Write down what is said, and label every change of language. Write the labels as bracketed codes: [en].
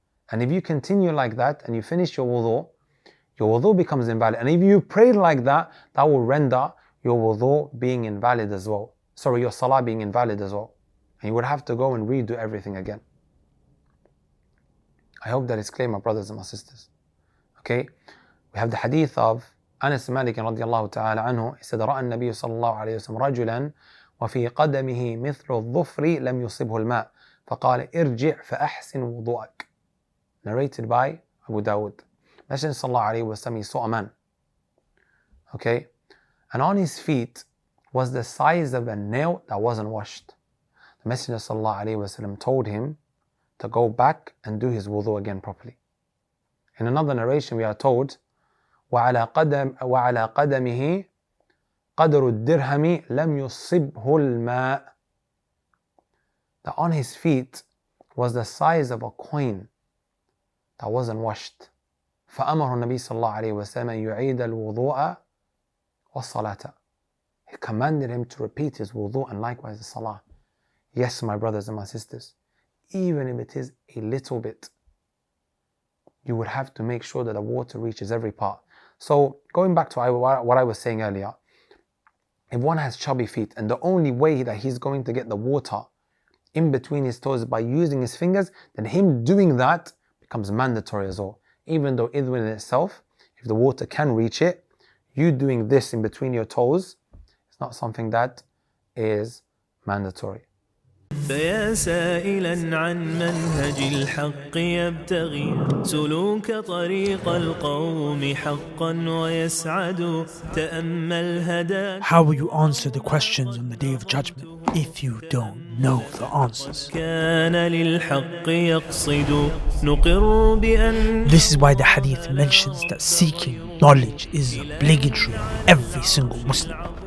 [en] And if you continue like that and you finish your wudu becomes invalid. And if you prayed like that, that will render your wudu being invalid as well. Sorry, your salah being invalid as well. And you would have to go and redo everything again. I hope that is clear, my brothers and my sisters. Okay? We have the hadith of Anas Malik radiallahu ta'ala anhu. He said, [ar] رأى النبي صلى الله عليه وسلم رجلا وفي قدمه مثل الظفر لم يصبه الماء فقال ارجع فأحسن وضوءك. [en] Narrated by Abu Dawud. Messenger sallallahu alayhi wa sallam, he saw a man. Okay? And on his feet was the size of a nail that wasn't washed. The Messenger sallallahu alayhi wa sallam told him to go back and do his wudu again properly. In another narration we are told [ar] وعلى قدمه قدر الدرهم لم يصبه الماء. [en] That on his feet was the size of a coin that wasn't washed. [ar] فأمر النبي صلى الله عليه وسلم يعيد الوضوء والصلاة. [en] He commanded him to repeat his wudu and likewise the salah. Yes, my brothers and my sisters, even if it is a little bit, you would have to make sure that the water reaches every part. So going back to what I was saying earlier, if one has chubby feet and the only way that he's going to get the water in between his toes is by using his fingers, then him doing that becomes mandatory as well. Even though in itself, if the water can reach it, you doing this in between your toes is not something that is mandatory. [ar] فيا سائلا عن منهج الحق يبتغي سلوك طريق القوم حقا ويسعد تأمل هداك. [en] How will you answer the questions on the Day of Judgment if you don't know the answers? [ar] كان للحق يقصد نقر بأن. [en] This is why the hadith mentions that seeking knowledge is obligatory on every single Muslim.